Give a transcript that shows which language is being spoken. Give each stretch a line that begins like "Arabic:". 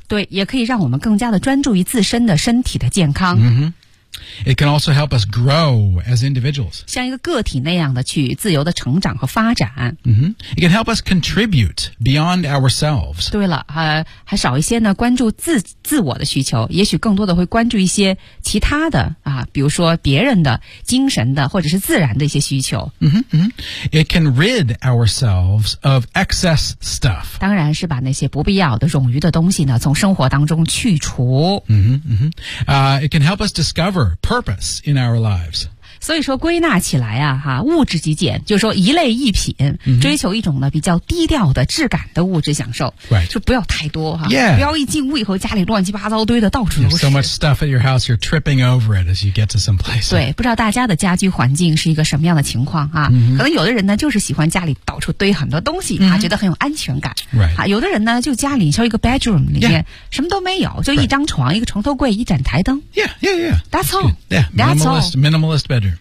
Chinese: 对，也可以让我们更加的专注于自身的身体的健康。
English: Mm-hmm. It can also help us grow as individuals.
Chinese: 像一个个体那样的去自由的成长和发展。
English: Mm-hmm. It can help us contribute beyond ourselves.
Chinese: 对了，还少一些呢，关注自我的需求，也许更多的会关注一些其他的啊，比如说别人的、精神的或者是自然的一些需求。
English: It can rid ourselves of excess stuff.
Chinese: 当然是把那些不必要的、冗余的东西呢，从生活当中去除。
English: It can help us discover purpose in our lives.
Chinese: 所以说归纳起来啊，哈，物质极简就是说一类一品、
English: mm-hmm.
Chinese: 追求一种呢比较低调的质感的物质享受、
English: right.
Chinese: 就不要太多哈、
English: yeah.
Chinese: 不要一进屋以后家里乱七八糟堆的到处都是
English: so much stuff at your house you're tripping over it as you get to some place
Chinese: 对不知道大家的家居环境是一个什么样的情况啊、
English: mm-hmm.
Chinese: 可能有的人呢就是喜欢家里到处堆很多东西、
English: mm-hmm.
Chinese: 啊，觉得很有安全感、
English: right.
Chinese: 啊，有的人呢就家里像一个 bedroom 里面、
English: yeah.
Chinese: 什么都没有就一张床、
English: right.
Chinese: 一个床头柜一盏台灯
English: That's all. Minimalist bedroom